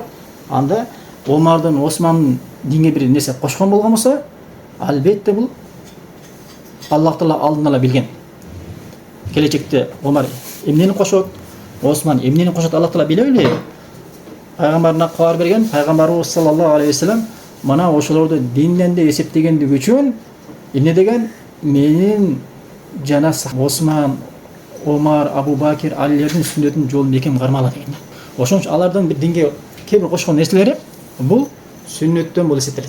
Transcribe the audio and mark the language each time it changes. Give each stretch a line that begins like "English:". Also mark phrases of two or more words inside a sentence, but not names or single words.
Kyrgyz: Анда Омардан, Османдын динге бир нерсе кошкон болгон болсо, албетте бул Аллах Таала алдын ала билген. Келечекте Омар эмнени кошот, Осман эмнени кошот, Аллах Таала биле эле. Пайгамбарына кабар берген, пайгамбарыбыз
Arabic: صلى الله عليه وسلم
Kyrgyz: мана ошолорду динден де эсептегендиги үчүн эмне деген? Менин жана Осман, Омар, Абу Бакир, Алилердин сүннөтүн жолун бекем кармала деген. Ошон үчүн алардын бир динге кээ-бир кошкон нерселери бул сүннөттөн болуп эсептелет.